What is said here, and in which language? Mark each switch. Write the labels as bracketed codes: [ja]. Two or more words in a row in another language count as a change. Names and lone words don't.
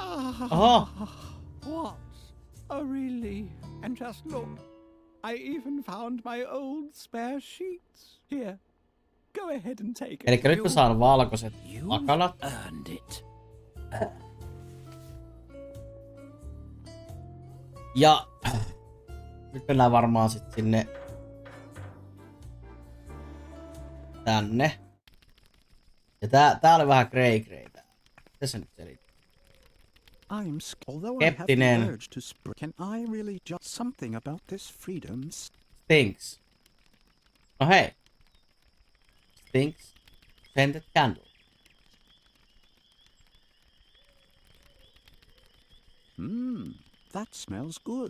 [fi] Oho. [en] What a relief. And just look, I even found my old spare sheets. Here, go ahead and take it. [fi] Elikkä nyt mä saan valkoiset akalat. [en] Earned it. [fi] Ja nyt mennään varmaan sit sinne tänne. Ja tää oli vähän grey. Mitä se nyt selittää? Skeptinen. [en] Can I really just something about this freedom? Stinks. [fi] No hei. [en] Stinks. Scented candle. That smells good.